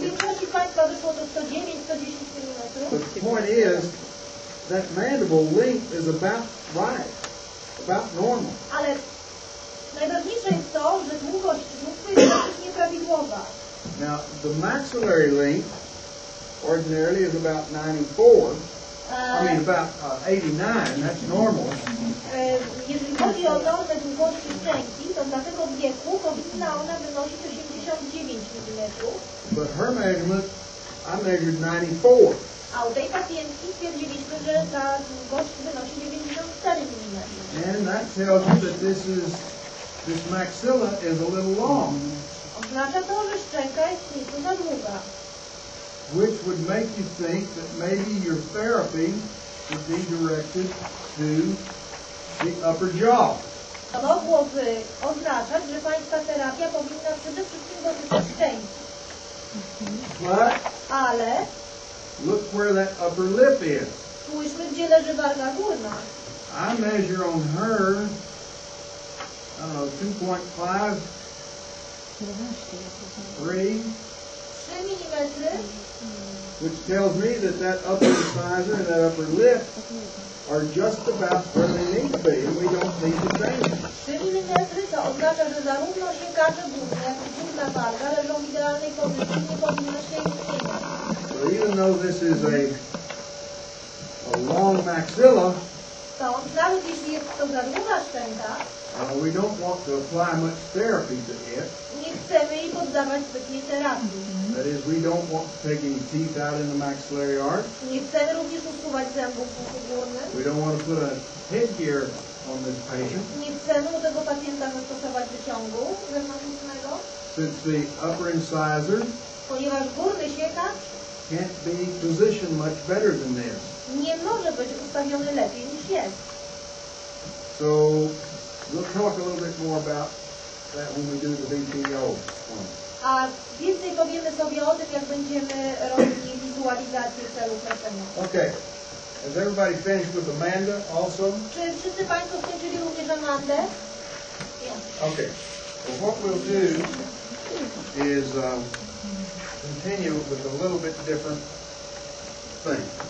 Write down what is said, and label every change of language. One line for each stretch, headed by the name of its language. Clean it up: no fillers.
Polish: większości Państwa wyszło to 109, 110 mm.
English: the point is that mandible length is about right, about normal.
Polish: Ale najważniejsze jest to, że długość brudzy jest praktycznie prawidłowa.
English: Now, the maxillary length ordinarily is about 94. I mean, about 89, that's normal.
Polish: Jeżeli chodzi o normę długości szczęki, to dla tego wieku powinna ona wynosić 89 mm.
English: But her measurement, I measured 94.
Polish: A u tej pacjentki stwierdziliśmy, że ta długość wynosi 94 mm.
English: And that tells you that this maxilla is a little long.
Polish: Oznacza to, że szczęka jest nieco za długa.
English: Which would make you think that maybe your therapy would be directed to the upper jaw.
Polish: To mogłoby oznaczać, że Państwa terapia powinna przede wszystkim dotyczyć szczęki. Ale
English: look where that upper lip is.
Polish: Spójrzmy, gdzie leży warga górna.
English: I measure on her, I don't know, 2.5, 3. 3 mm, which tells me that that upper incisor and that upper lip are just about where they need to be, and we don't need to change them.
Polish: 3 mm to oznacza, że zarówno sięgacze górne, jak i górna warga leżą w idealnej pozycji, nie powinno się ich zmieniać.
English: So even though this is a long maxilla,
Polish: To nawet jeśli jest to za długa szczęka,
English: we don't want to apply much therapy to it.
Polish: nie chcemy jej poddawać zbytniej terapii.
English: That is, we don't want to take any teeth out in the maxillary arch.
Polish: Nie chcemy również usuwać zębów w uchu górnym.
English: We don't want to put a headgear on this patient.
Polish: Nie chcemy u tego pacjenta zastosować wyciągu wewnątrznego.
English: Since the upper incisor
Polish: Ponieważ górny siekacz
English: can't be positioned much better than this.
Polish: nie może być ustawiony lepiej niż jest.
English: So we'll talk a little bit more about that when we do the VPO one.
Polish: A więcej powiemy sobie o tym, jak będziemy robili wizualizację celów leczenia.
English: Okay. Has everybody finished with Amanda also?
Polish: Czy wszyscy Państwo skończyli również Amandę?
English: Okay. Well, what we'll do is continue with a little bit different thing.